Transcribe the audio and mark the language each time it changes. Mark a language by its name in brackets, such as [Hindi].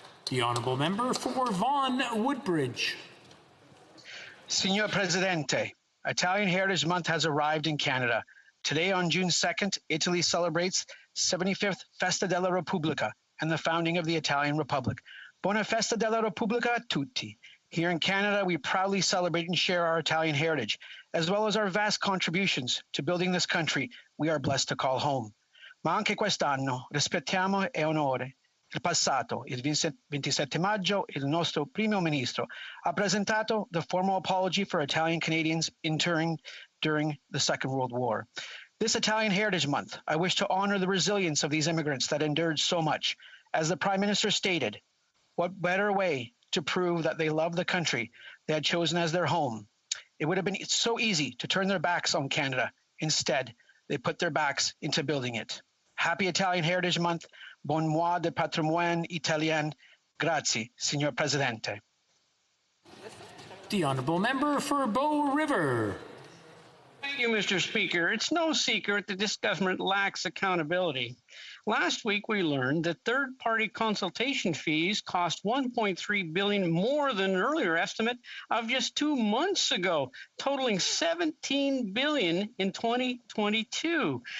[English] The Honourable Member for Vaughan Woodbridge. [Italian] Signor Presidente, [English] Italian Heritage Month has arrived in Canada. Today on June 2nd, Italy celebrates 75th Festa della Repubblica and the founding of the Italian Republic. [Italian] Buona Festa della Repubblica a tutti. [English] Here in Canada, we proudly celebrate and share our Italian heritage, as well as our vast contributions to building this country we are blessed to call home. [Italian] Ma anche quest'anno rispettiamo e onore il passato. Il 27 maggio, il nostro Primo Ministro ha presentato [English] the formal apology for Italian Canadians interring during the Second World War. This Italian Heritage Month, I wish to honor the resilience of these immigrants that endured so much. As the Prime Minister stated, what better way to prove that they love the country they had chosen as their home? It would have been so easy to turn their backs on Canada. Instead, they put their backs into building it. Happy Italian Heritage Month. [French] Bon mois de patrimoine italien. [Italian] Grazie, Signor Presidente. [English] The Honourable Member for Bow River. Thank you, Mr. Speaker. It's no secret that this government lacks accountability. Last week, we learned that third-party consultation fees cost $1.3 billion more than an earlier estimate of just 2 months ago, totaling $17 billion in 2022.